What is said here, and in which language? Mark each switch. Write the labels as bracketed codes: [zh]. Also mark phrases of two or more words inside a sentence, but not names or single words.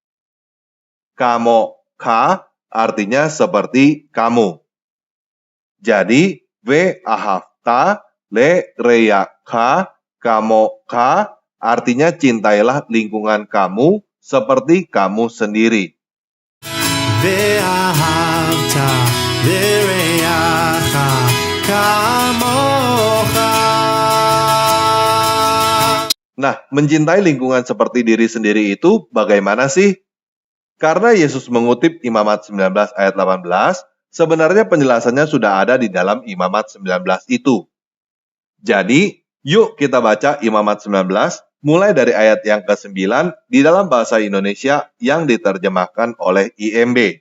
[he] כמו ך, [id] artinya seperti kamu. Jadi, [he] ו אהבת ל רע ך כמו ך, [id] artinya cintailah lingkungan kamu seperti kamu sendiri. [he] ואהבת לרעך כמוך. [id] Nah, mencintai lingkungan seperti diri sendiri itu bagaimana sih? Karena Yesus mengutip Imamat 19 ayat 18, sebenarnya penjelasannya sudah ada di dalam Imamat 19 itu. Jadi, yuk kita baca Imamat 19, mulai dari ayat yang ke-9 di dalam bahasa Indonesia yang diterjemahkan oleh IMB.